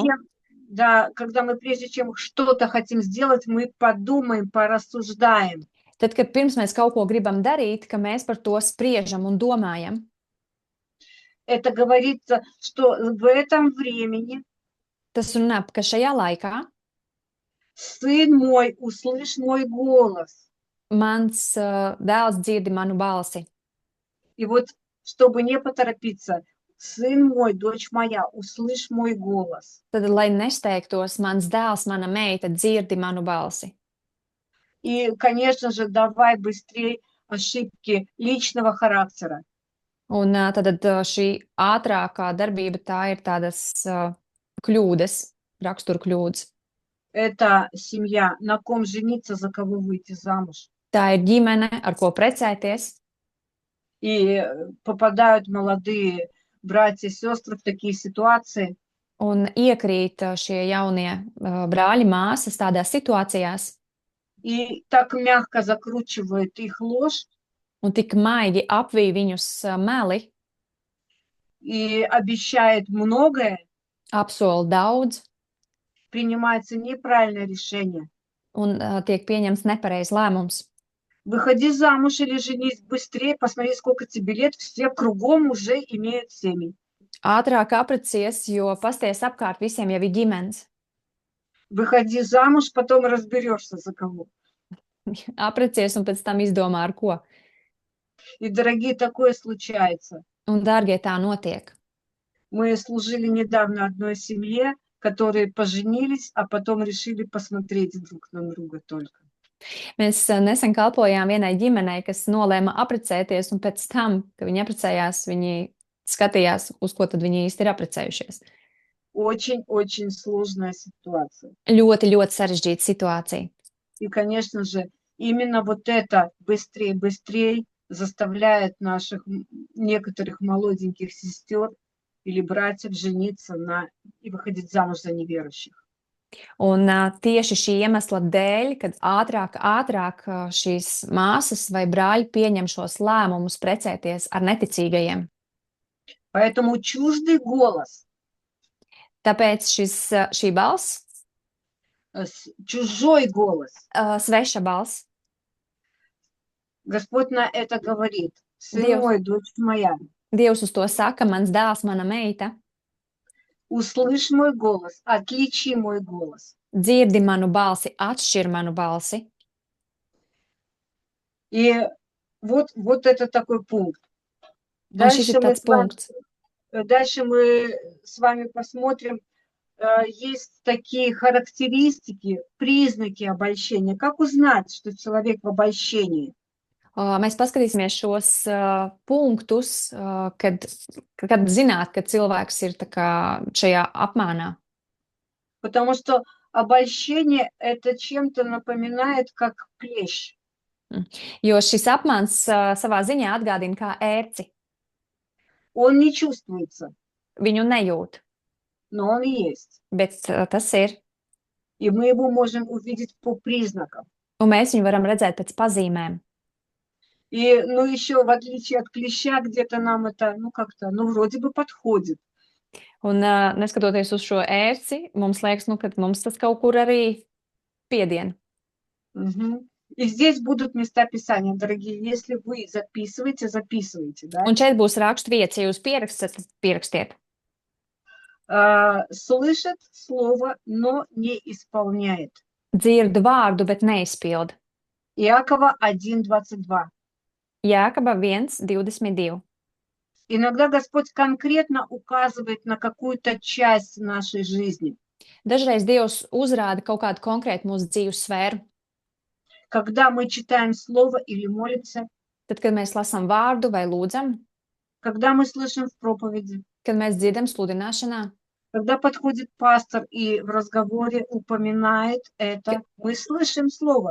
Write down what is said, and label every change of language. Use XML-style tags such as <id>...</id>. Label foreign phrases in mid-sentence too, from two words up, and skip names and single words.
<ru>Когда мы прежде чем что-то хотим сделать, мы подумаем, порассуждаем.</ru> <lv>Tad, kad pirms mēs kaut ko gribam darīt, ka mēs par to spriežam un domājam.</lv> <ru>Это говорится, что в этом времени</ru> <lv>Tas runā, ka šajā laikā</lv> <ru>сын мой, услышь мой голос.</ru> <lv>Mans dēls dzirdi manu balsi.</lv> <ru>И вот, чтобы не поторопиться, сын мой, дочь моя, услышь мой голос.</ru> <lv>Tad, lai nesteigtos, mans dēls, mana meita dzirdi manu balsi.</lv> <ru>И, конечно же, давай быстрее ошибки личного характера.</ru> <lv>Un tad šī ātrākā darbība, tā ir tādas kļūdas, rakstura kļūdas.</lv> <ru>Это семья, на ком жениться, за кого выйти замуж.</ru> <lv>Tā ir ģimene, ar ko precēties.</lv> <ru>И попадают молодые братья, сестры в такие ситуации.</ru> <lv>Un iekrīt šie jaunie brāļi, māsas tādās situācijās.</lv> <ru>И так мягко закручивает их ложь.</ru> <lv>Un tik maigi apvij viņus meli.</lv> <ru>И обещает многое.</ru> <lv>Apsola daudz.</lv> <ru>Принимается неправильное решение.</ru> <lv>Un tiek pieņemts nepareizs lēmums.</lv> <ru>Выходи замуж или женись быстрее, посмотри, сколько тебе лет, все кругом уже имеют семьи.</ru> <lv>Ātrāk aprecies, jo pasties apkārt visiem jau ir ģimenes.</lv> <ru>Выходи замуж, потом разберешься, за кого.</ru> <lv>Aprecies un pēc tam izdomā, ar ko.</lv> <ru>И, дорогие, такое случается.</ru> <lv>Un, dārgie, tā notiek.</lv> <ru>Мы служили недавно одной семье, которые поженились, а потом решили посмотреть друг на друга только.</ru> <lv>Mēs nesen kalpojām vienai ģimenei, kas nolēma aprecēties, un pēc tam, kad viņi aprecējās, viņi skatījās, uz ko tad viņi īsti ir aprecējušies.</lv> <ru>Очень-очень сложная ситуация.</ru> <lv>Ļoti, ļoti sarežģīta situācija.</lv> <ru>И, конечно же, именно вот это быстрее заставляет наших некоторых молоденьких сестер или братьев жениться и выходить замуж за неверующих.</ru> <lv>Un tieši šī iemesla dēļ, kad ātrāk šīs māsas vai brāļi pieņem šos lēmumus precēties ar neticīgajiem.</lv> <ru>Поэтому чуждый голос.</ru> <lv>Tāpēc šī balss,</lv> <ru>чужой голос.</ru> <lv>Sveša balss.</lv> <ru>Господь на это говорит. Сын мой, дочь моя.</ru> <lv>Dievs uz to saka, mans dēls, mana meita.</lv> <ru>Услышь мой голос, отличи мой голос.</ru> <lv>Dzirdi manu balsi, atšķir manu balsi.</lv> <ru>И вот это такой пункт. Дальше мы с вами посмотрим, есть такие характеристики, признаки обольщения. Как узнать, что человек в обольщении?</ru> <lv>Mēs paskatīsimies šos punktus, kad zināt, ka cilvēks ir tā kā šajā apmānā.</lv> <ru>Потому что обольщение это чем-то напоминает, как клещ.</ru> <lv>Jo šis apmāns savā ziņā atgādina kā ērci.</lv> <ru>Он не чувствуется,</ru> <lv>Viņu nejūt,</lv> <ru>но он есть.</ru> <lv>bet tas ir.</lv> <ru>И мы его можем увидеть по признакам.</ru> <lv>Un mēs viņu varam redzēt pēc pazīmēm.</lv> <ru>И, ну, еще в отличие от клеща, где-то нам это, ну, как-то, ну, вроде бы подходит.</ru> <lv>Un neskatoties uz šo ērci, mums liekas, nu, ka mums tas kaut kur arī piedien. Мгм.</lv> <ru>И здесь будут места Писания, дорогие. Если вы записываете, записывайте, да?</ru> <lv>Un šeit būs rakstu vietas, ja jūs pierakstat, tad pierakstiet.</lv> <ru>Слышит слово, но не исполняет.</ru> <lv>Dzirdu vārdu, bet neizpild.</lv> <ru>Иакова 1:22.</ru> <lv>Jēkaba 1:22.</lv> <ru>Иногда Господь конкретно указывает на какую-то часть нашей жизни.</ru> <lv>Dažreiz Dievs uzrāda kaut kādu konkrētu mūsu dzīves sfēru.</lv> <ru>Когда мы читаем слово или молимся,</ru> <lv>Tad, kad mēs lasām vārdu vai lūdzam,</lv> <ru>когда мы слышим в проповеди,</ru> <lv>kad mēs dzirdam sludināšanā,</lv> <ru>когда подходит пастор и в разговоре упоминает это, мы слышим слово.</ru>